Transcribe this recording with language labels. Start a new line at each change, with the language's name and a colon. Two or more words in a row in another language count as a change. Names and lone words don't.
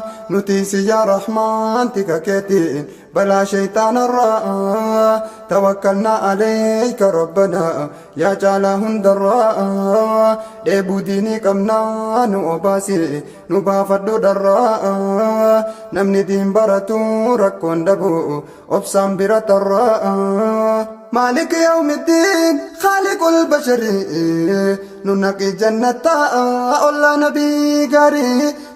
Oromo: nuti si yaa Rahmaan tika keetiin balaa shaytaanarraa,
Arabic: توكلنا عليك ربنا
Oromo: yaa caalaa hundarraa, dheebuu diinii qabnaa nu obaasi nu baafadhu dharraa, namni diin baratu rakkoon dhabu obsaan bira tarraa.
Arabic: مالك يوم الدين خالق البشر
Oromo: nu naqi jannata olla nabii gaarii.